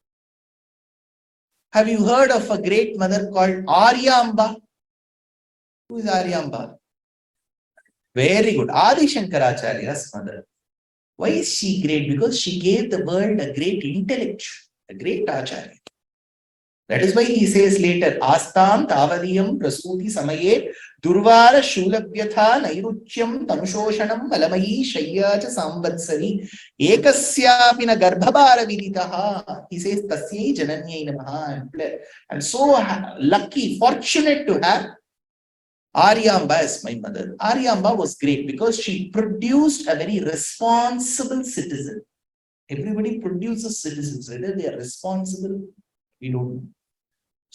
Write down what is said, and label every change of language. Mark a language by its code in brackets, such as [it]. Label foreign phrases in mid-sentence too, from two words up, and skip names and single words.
[en] Have you heard of a great mother called Aryamba? Who is Aryamba? Very good. Adi Shankaracharya's mother. Why is she great? Because she gave the world a great intellectual, a great acharya. That is why he says later, [sa] अस्तां तावदियं प्रसूतिसमये दुर्वारशूलव्यथा नैरुच्यं तनुशोषणं मलमयी शय्या च सांवत्सरी एकस्यापि न गर्भभार विदितः. [en] He says, [sa] तस्यै जनन्यै नमः. [en] I'm so lucky, fortunate to have Aryamba as my mother. Aryamba was great because she produced a very responsible citizen. Everybody produces citizens. Whether they are responsible, we don't know.